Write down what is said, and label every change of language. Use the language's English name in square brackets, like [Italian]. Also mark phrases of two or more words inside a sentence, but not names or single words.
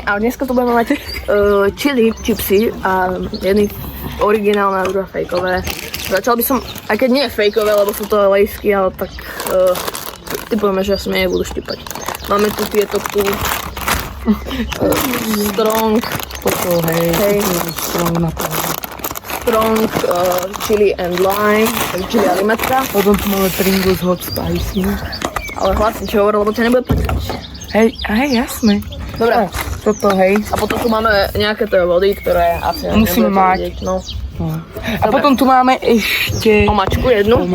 [Slovak] A dneska tu budeme mať chili chipsy a jedný originálne a druhé fejkové. Začal by som, aj keď nie je fejkové, lebo sú to lejsky, ale tak typujeme, že asi nebudú štipať. Máme tu tieto tu strong, Toto, hej, strong na to. [English] Strong chili and lime, [Slovak] chili a limetka. Potom tu máme Pringles [English] hot spicy. [Slovak] Ale hlasne čo hovoril, lebo ťa nebude počuť. Hej, jasné. Dobre. Toto, hej. A potom tu máme nejaké tie vody, ktoré asi musíme mať. Vidieť, no. A potom tu máme ešte... Omačku jednu.